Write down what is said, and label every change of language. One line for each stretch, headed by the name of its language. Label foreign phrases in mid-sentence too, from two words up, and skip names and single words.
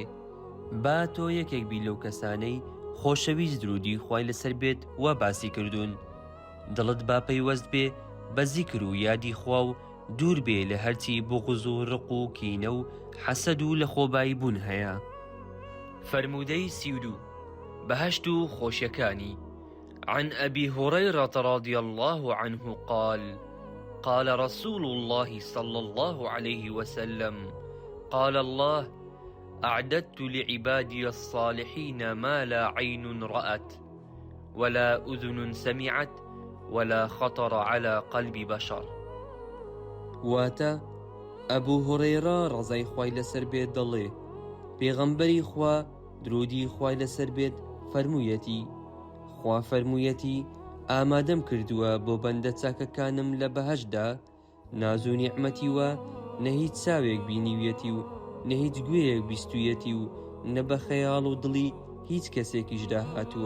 Central Kurdish: با تۆ یەکێک بی لەو کەسانەی خۆشەویست درودی خوای لەسەر بێت وە باسی کردوون. دڵت با پەیوەست بێ بە زیکر و یادی خوا و دوور بێ لە هەرچی بغز و ڕق و کینە و حەسەد و لە خۆبایی بوون هەیە. فرمودەی 32 بەهەشت و خۆشیەکانی.
Arabic: عن أبي هريرة رضي الله عنه قال قال رسول الله صلى الله عليه وسلم قال الله أعددت لعبادي الصالحين ما لا عين رأت ولا أذن سمعت ولا خطر على قلب بشر.
Central Kurdish: واتا أبو هريرة رضي خوای لەسەر بێت دەڵێ پێغەمبەری خوا درودی خوای لەسەر بێت فەرموویەتی خوا فەرموویەتی ئامادەم کردووە بۆ بەندە چاکەکانم لە بەهەشدا ناز و نیعمەتی وە نە هیچ چاوێک بینیویەتی و نە هیچ گوێیەک بیستویەتی و نە بە خەیاڵ و دڵی هیچ کەسێکیشدا هاتووە.